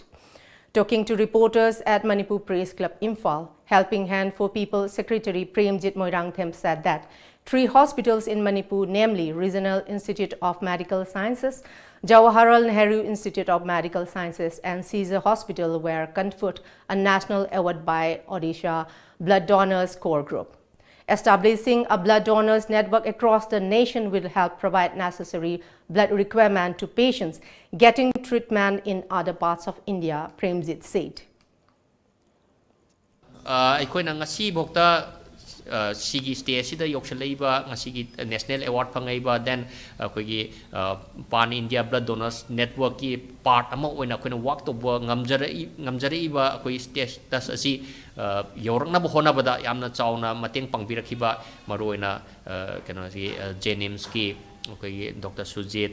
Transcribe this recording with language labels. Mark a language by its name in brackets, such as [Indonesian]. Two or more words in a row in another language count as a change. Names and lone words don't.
[English] Talking to reporters at Manipur Press Club Imphal, Helping Hand for People Secretary Premjit Moirangthem said that 3 hospitals in Manipur, namely Regional Institute of Medical Sciences, Jawaharlal Nehru Institute of Medical Sciences and Caesar Hospital were conferred a national award by Odisha Blood Donors Core Group. Establishing a blood donors network across the nation will help provide necessary blood requirement to patients getting treatment in other parts of India, Premjit said. [Manipuri] ꯑꯩꯈꯣꯏꯅ ꯉꯁꯤ ꯐꯥꯎꯗ ꯁꯤꯒꯤ ꯁ꯭ꯇꯦꯠꯁꯤꯗ ꯌꯧꯁꯜꯂꯛꯏꯕ ꯉꯁꯤꯒꯤ [English] national award [Manipuri] ꯐꯪꯉꯛꯏꯕ ꯗꯦꯟ ꯑꯩꯈꯣꯏꯒꯤ [English] pan India blood donors [Manipuri] ꯅꯦꯠꯋꯥꯔꯛꯀꯤ ꯄꯥꯔꯠ ꯑꯃ ꯑꯣꯏꯅ ꯑꯩꯈꯣꯏꯅ ꯋꯥꯔꯛ ꯇꯧꯕ ꯉꯝꯖꯔꯛꯏꯕ ꯑꯩꯈꯣꯏ ꯁ꯭ꯇꯦꯇꯁ ꯑꯁꯤ ꯌꯧꯔꯛꯅꯕ ꯍꯣꯠꯅꯕꯗ ꯌꯥꯝꯅ ꯆꯥꯎꯅ ꯃꯇꯦꯡ ꯄꯥꯡꯕꯤꯔꯛꯈꯤꯕ ꯃꯔꯨꯑꯣꯏꯅ ꯀꯩꯅꯣꯁꯤ ꯖꯦꯅꯤꯝꯁꯀꯤ ꯑꯩꯈꯣꯏꯒꯤ ꯗꯣꯛꯇꯔ ꯁꯨꯖꯤꯠ